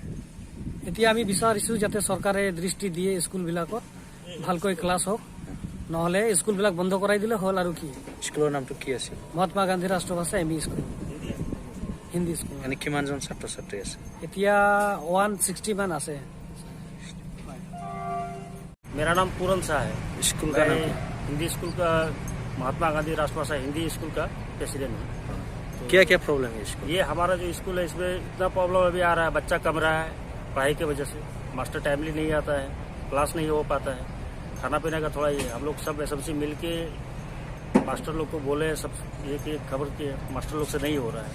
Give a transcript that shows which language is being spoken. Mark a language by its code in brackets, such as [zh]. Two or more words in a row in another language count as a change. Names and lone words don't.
[as] এতিয়া আমি বিচাৰিছোঁ যাতে চৰকাৰে দৃষ্টি দিয়ে, স্কুলবিলাকত ভালকৈ ক্লাছ হওক, নহ'লে স্কুলবিলাক বন্ধ কৰাই দিলে হ'ল। আৰু কি স্কুলৰ নামটো কি আছিল? মহাত্মা গান্ধী ৰাষ্ট্ৰীয় ভাষা এম.ই. স্কুল, হিন্দী স্কুল। এনে কিমানজন ছাত্ৰ ছাত্ৰী আছে? এতিয়া 160 মান আছে। [hi] मेरा नाम पूरन शाह है। स्कूल का नाम? हिंदी स्कूल का महात्मा गांधी राष्ट्रभाषा हिंदी स्कूल का प्रेसिडेंट हूँ। क्या क्या प्रॉब्लम है स्कूल? ये हमारा जो स्कूल है इसमें इतना प्रॉब्लम अभी आ रहा है, बच्चा कम रहा है पढ़ाई की वजह से, मास्टर टाइमली नहीं आता है, क्लास नहीं हो पाता है, खाना पीने का थोड़ा ये हम लोग सब SMC मिल के मास्टर लोग को बोले, सब ये कि खबर के मास्टर लोग से नहीं हो रहा है।